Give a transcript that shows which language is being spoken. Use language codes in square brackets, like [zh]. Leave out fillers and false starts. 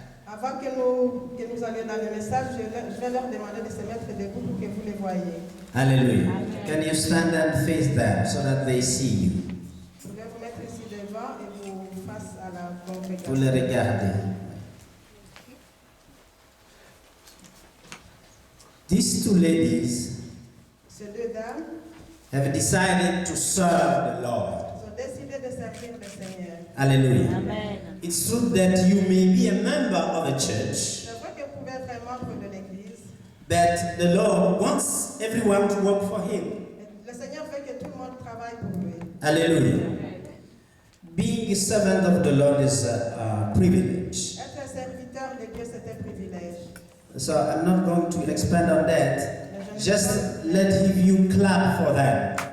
[fr] Avant que nous allions dans le message, je vais leur demander de se mettre debout pour que vous les voyez. Hallelujah. [en] Can you stand and face them so that they see you? [fr] Je vais vous mettre ici devant et vous face à la Vous les congrégation. regardez. [en] These two ladies [fr] Ces deux dames [en] have decided to serve the Lord. [fr] ont décidé de servir le Seigneur. Hallelujah. Amen. [en] It's true that you may be a member of a church, [fr] C'est vrai que vous pouvez être un membre de l'Église, [en] but the Lord wants everyone to work for Him. [fr] mais le Seigneur veut que tout le monde travaille pour lui. Hallelujah. [en] Being a servant of the Lord is a privilege. [fr] Être un serviteur de Dieu, c'est un privilège. [en] So I'm not going to expand on that. Just let you clap for them.